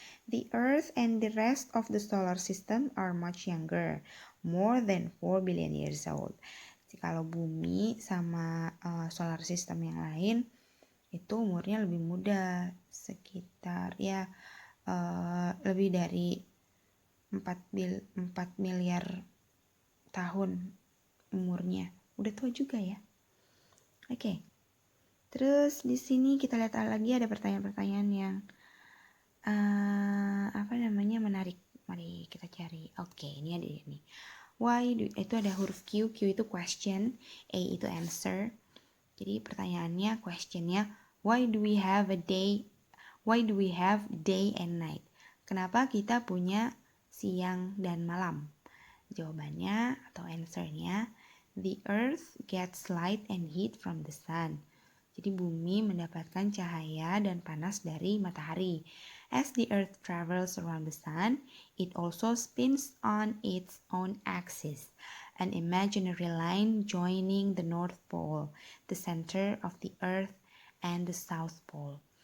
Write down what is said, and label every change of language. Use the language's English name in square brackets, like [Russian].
[English] The Earth and the rest of the solar system are much younger, more than 4 billion years old. [Indonesian] Jadi, kalau bumi sama solar system yang lain itu umurnya lebih muda, sekitar ya lebih dari 4 miliar tahun umurnya. Udah tua juga ya. Oke. Terus di sini kita lihat lagi ada pertanyaan-pertanyaan yang menarik. Mari kita cari. Oke, ini ada ini. Itu ada huruf Q itu question, A itu answer. Jadi pertanyaannya, questionnya, [English] why do we have day and night? [Indonesian] Kenapa kita punya siang dan malam? Jawabannya atau answernya, [English] the earth gets light and heat from the sun. [Indonesian] Jadi bumi mendapatkan cahaya dan panas dari matahari. [English] As the earth travels around the sun, it also spins on its own axis, an imaginary line joining the North Pole, the center of the earth, and the South Pole.